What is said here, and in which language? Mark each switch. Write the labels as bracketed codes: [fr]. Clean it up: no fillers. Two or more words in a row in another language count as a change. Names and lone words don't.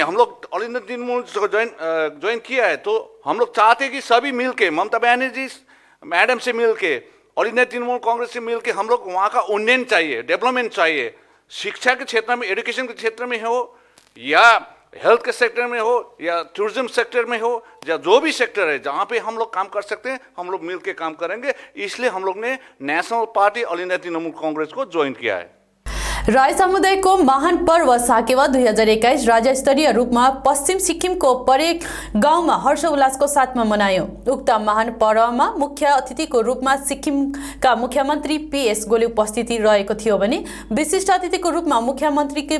[hi] हम लोग ऑल इंडिया तृणमूल ज्वाइन किया है, तो हम लोग चाहते हैं कि सभी मिल के, ममता बनर्जी मैडम से मिल के, ऑल इंडिया तृणमूल कांग्रेस से मिल के हम लोग वहाँ का उन्नयन चाहिए, डेवलपमेंट चाहिए। शिक्षा के क्षेत्र में, एजुकेशन के क्षेत्र में हो, या हेल्थ के सेक्टर में हो, या [en] tourism sector [hi] में हो, या जो भी सेक्टर है जहाँ पे हम लोग काम कर सकते हैं, हम लोग मिल के काम करेंगे। इसलिए हम लोग ने [en] national party [hi] ऑल इंडिया तृणमूल कांग्रेस को ज्वाइन किया है। [ne] राई समुदायको महान पर्व साकेवा 2021 राज्य स्तरीय रूपमा पश्चिम सिक्किमको परेक गाउँमा हर्षोल्लासको साथमा मनायो। उक्त महान पर्वमा मुख्य अतिथिको रूपमा सिक्किमका मुख्यमन्त्री PS गोले उपस्थिति रहेको थियो भने विशिष्ट अतिथिको रूपमा मुख्यमन्त्रीकी